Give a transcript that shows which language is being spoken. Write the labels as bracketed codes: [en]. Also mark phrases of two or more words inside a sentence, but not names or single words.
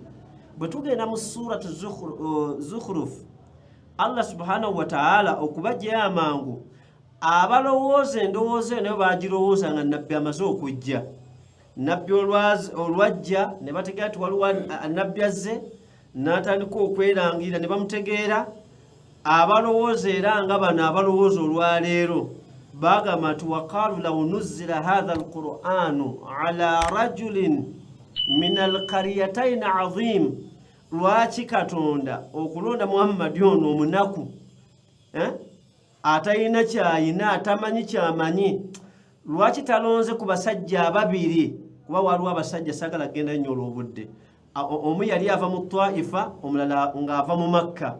[lg] Bwe tugenda mu Surat Zukhruf, [ar] الله سبحانه وتعالى [lg] okubajjayo amangu abalowooza endowooza eyo nayo bagirowooza nga nabbi amaze okujja. Nabbi olwajja ne bategeera nti waliwo nabbi azze n'atandika okwerangira ne bamutegeera. Abalowooza era nga bano abalowooza olwaleero bagamba nti [ar] وقالوا لو نزل هذا القرآن على رجل من القريتين عظيم. [lg] Lwaki Katonda okulonda Muhammad ono omunaku atalina kyayina atamanyi kyamanyi, lwaki talonze ku basajja ababiri? Kuba waliwo abasajja sagala genda nnyo olw'obudde. Omu yali ava mu Taifa, omulala ng'ava mu Makka.